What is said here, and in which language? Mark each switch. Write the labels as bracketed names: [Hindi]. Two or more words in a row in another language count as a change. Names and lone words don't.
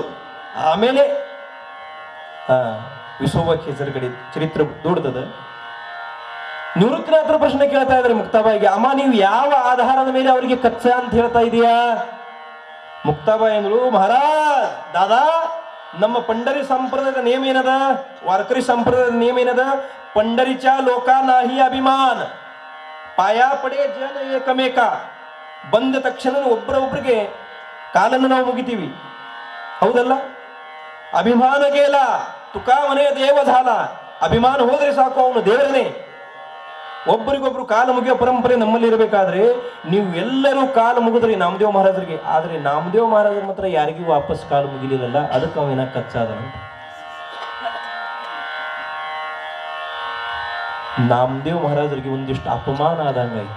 [Kannada] ಆಮೇಲೆ ವಿಸೋಬ ಕೇಸರಿ ಕಡೆ ಚರಿತ್ರೆ ದೊಡ್ಡದ. ನಿವೃತ್ತಿನಾಥರ ಪ್ರಶ್ನೆ ಕೇಳ್ತಾ ಇದ್ದಾರೆ ಮುಕ್ತಾಬಾಯಿಗೆ, ಅಮ್ಮ ನೀವು ಯಾವ ಆಧಾರದ ಮೇಲೆ ಅವರಿಗೆ ಕಚ್ಚಾ ಅಂತ ಹೇಳ್ತಾ ಇದೀಯಾ? ಮುಕ್ತಾಬಾಯಿ ಅಂದ್ರು, ಮಹಾರಾಜ್ ದಾದಾ, ನಮ್ಮ ಪಂಡರಿ ಸಂಪ್ರದಾಯದ ನಿಯಮ ಏನದ, ವಾರಕರಿ ಸಂಪ್ರದಾಯದ ನಿಯಮ ಏನದ? [Marathi] पंढरीच्या लोकांनाही अभिमान पाया पडे जन एकमेका [Kannada] ಬಂದ ತಕ್ಷಣ ಒಬ್ಬರೊಬ್ಬರಿಗೆ ಕಾಲನ್ನು ನಾವು ಮುಗಿತೀವಿ, ಹೌದಲ್ಲ? [Marathi] ಅಭಿಮಾನ गेला तुका मने देव झाला. [Kannada] ಅಭಿಮಾನ ಹೋದ್ರೆ ಸಾಕು, ಅವನು ದೇವರನೇ. ಒಬ್ಬರಿಗೊಬ್ರು ಕಾಲ ಮುಗಿಯೋ ಪರಂಪರೆ ನಮ್ಮಲ್ಲಿ ಇರಬೇಕಾದ್ರೆ ನೀವು ಎಲ್ಲರೂ ಕಾಲ ಮುಗಿದ್ರಿ ನಾಮದೇವ್ ಮಹಾರಾಜರಿಗೆ, ಆದ್ರೆ ನಾಮದೇವ್ ಮಹಾರಾಜರ ಮಾತ್ರ ಯಾರಿಗೂ ವಾಪಸ್ ಕಾಲ ಮುಗಿಲಿಲ್ಲ. ಅದಕ್ಕೆ ಅವನ ಕಚ್ಚಾದಂತ. ನಾಮದೇವ್ ಮಹಾರಾಜರಿಗೆ ಒಂದಿಷ್ಟು ಅಪಮಾನ ಆದಂಗಾಯ್ತು.